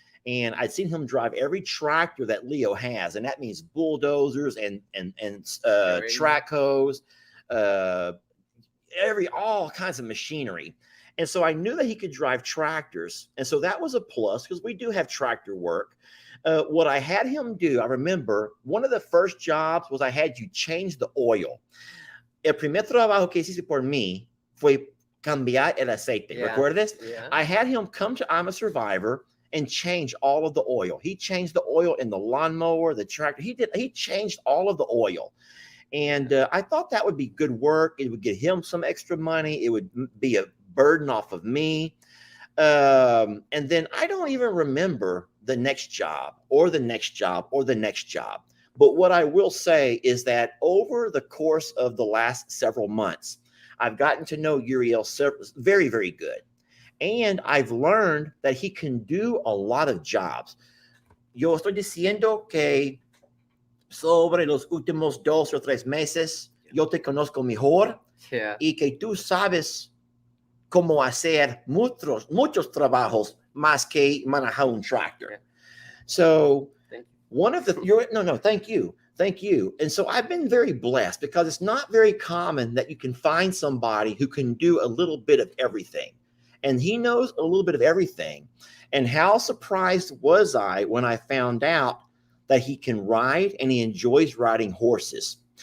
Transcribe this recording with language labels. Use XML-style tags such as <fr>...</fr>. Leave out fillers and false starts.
<en>And I'd seen him drive every tractor that Leo has. And that means bulldozers and track hoes, all kinds of machinery. And so I knew that he could drive tractors. And so that was a plus, because we do have tractor work. What I had him do, I remember one of the first jobs was I had you change the oil.</en> <es>El primer trabajo que hice por mí fue cambiar el aceite.</es> <en>Yeah.</en> <es>¿Recuerdas?</es> <en>Yeah. I had him come to I'm a Survivor and change all of the oil. He changed the oil in the lawnmower, the tractor. He changed all of the oil. And I thought that would be good work. It would get him some extra money. It would be a burden off of me. And then I don't even remember the next job or the next job or the next job. But what I will say is that over the course of the last several months, I've gotten to know Uriel very, very good. And I've learned that he can do a lot of jobs.</en> <es>Yo estoy diciendo que sobre los últimos 2 o 3 meses. Yo te conozco mejor</es> <en>Yeah.</en> <es>y que tú sabes cómo hacer muchos trabajos más que manejar un tractor.</es> <en>Yeah. So Thank you. one of the thank you. And so I've been very blessed because it's not very common that you can find somebody who can do a little bit of everything. And he knows a little bit of everything. And how surprised was I when I found out that he can ride and he enjoys riding horses.</en>